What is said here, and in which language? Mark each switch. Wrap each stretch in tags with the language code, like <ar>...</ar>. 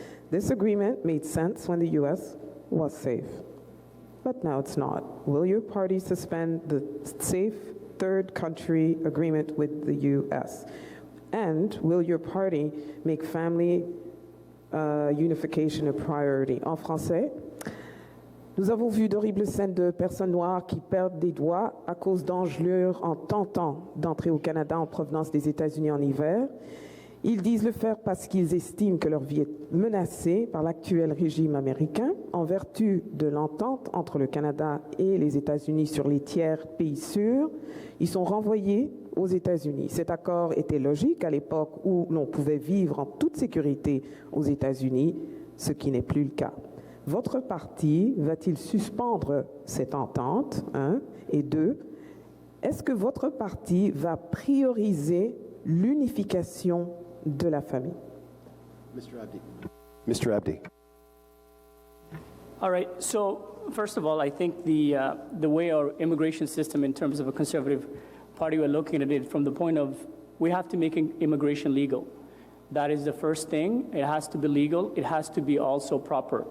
<en>This agreement made sense when the US was safe, but now it's not. Will your party suspend the Safe Third Country Agreement with the US? And will your party make family unification a priority?</en> <fr>En français, nous avons vu d'horribles scènes de personnes noires qui perdent des doigts à cause d'engelures en tentant d'entrer au Canada en provenance des États-Unis en hiver. Ils disent le faire parce qu'ils estiment que leur vie est menacée par l'actuel régime américain en vertu de l'entente entre le Canada et les États-Unis sur les tiers pays sûrs. Ils sont renvoyés aux États-Unis. Cet accord était logique à l'époque où l'on pouvait vivre en toute sécurité aux États-Unis, ce qui n'est plus le cas. Votre parti va-t-il suspendre cette entente, 1? Et 2, est-ce que votre parti va prioriser l'unification de la famille?</fr> <en>Mr. Abdi. All right, so first of all, I think the way our immigration system in terms of a conservative party, we're looking at it from the point of we have to make immigration legal. That is the first thing. It has to be legal. It has to be also proper.</en>